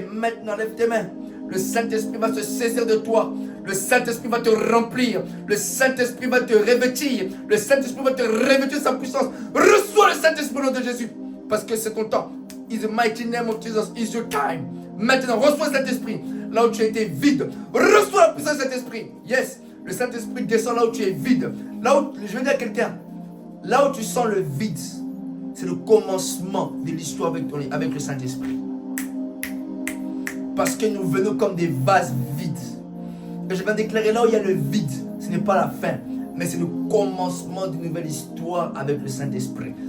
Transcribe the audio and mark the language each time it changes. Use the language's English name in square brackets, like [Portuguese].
[French] Maintenant, lève tes mains. Le Saint-Esprit va se saisir de toi. Le Saint-Esprit va te remplir. Le Saint-Esprit va te revêtir. Le Saint-Esprit va te revêtir sa puissance. Reçois le Saint-Esprit au nom de Jésus. Parce que c'est ton temps. [English] In the mighty name of Jesus, is your time. [French] Maintenant, reçois le Saint-Esprit. Là où tu as été vide. Reçois la puissance du Saint-Esprit. Yes. Le Saint-Esprit descend là où tu es vide. Là où, je vais dire à quelqu'un, là où tu sens le vide, c'est le commencement de l'histoire avec le Saint-Esprit. Parce que nous venons comme des vases vides. Et je vais déclarer là où il y a le vide, ce n'est pas la fin, mais c'est le commencement d'une nouvelle histoire avec le Saint-Esprit.